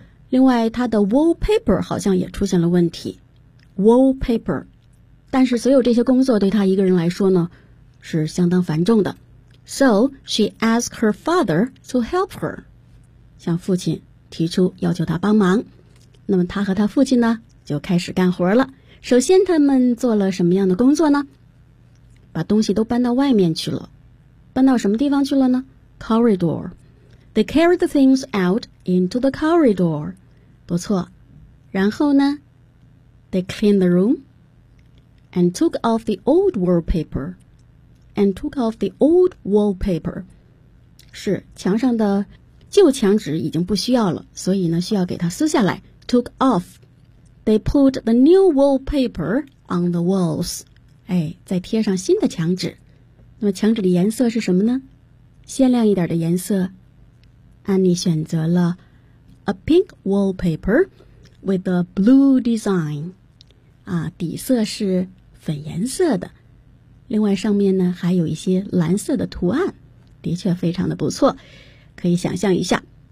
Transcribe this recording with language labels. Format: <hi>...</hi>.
<zh>另外他的 wallpaper 好像也出现了问题， wallpaper， 但是所有这些工作对他一个人来说呢是相当繁重的，</zh> <en>so she asked her father to help her，</en> <zh>向父亲提出要求他帮忙。那么他和他父亲呢就开始干活了。首先他们做了什么样的工作呢？把东西都搬到外面去了。搬到什么地方去了呢？Corridor.</zh> <en>They carried the things out into the corridor.</en> <zh>不错。然后呢？</zh> <en>They cleaned the room and took off the old wallpaper.</en> <zh>是，墙上的旧墙纸已经不需要了，所以呢需要给它撕下来。</zh> <en>Took off. They put the new wallpaper on the walls.</en> <zh>哎，再贴上新的墙纸。那么墙纸的颜色是什么呢？鲜亮一点的颜色。安妮选择了</zh> <en>a pink wallpaper with a blue design.</en> <zh>啊，底色是粉颜色的。另外上面呢，还有一些蓝色的图案。的确非常的不错。可以想象一下。</zh>